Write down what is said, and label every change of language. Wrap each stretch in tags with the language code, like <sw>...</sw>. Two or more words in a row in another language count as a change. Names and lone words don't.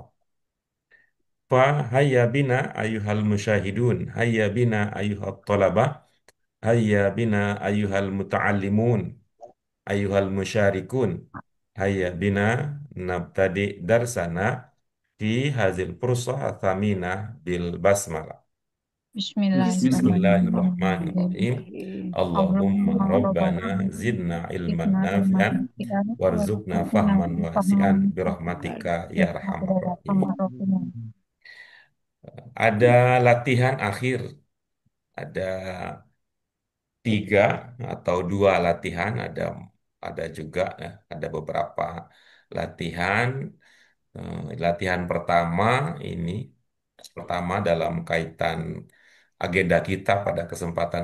<ar>فهيا بنا أيها المشاهدون، هيا بنا أيها الطلبة، هيا بنا أيها المتعلمون، أيها المشاركون، هيا بنا نبتدئ درسنا في هذه الفرصة الثمينة بالبسملة. بسم الله الرحمن الرحيم. بسم الله الرحمن الرحيم. Allahumma Allahumma rabbana rabbana زدنا علما زدنا علما nafi'an nafi'an warzuqna warzuqna فهما واسعا fahman برحمتك يا أرحم ya rahimin. أرحم الراحمين.</ar> <id>Ada latihan akhir, ada tiga atau dua latihan, ada juga ya, ada beberapa latihan. Latihan pertama ini pertama dalam kaitan agenda kita pada kesempatan</id>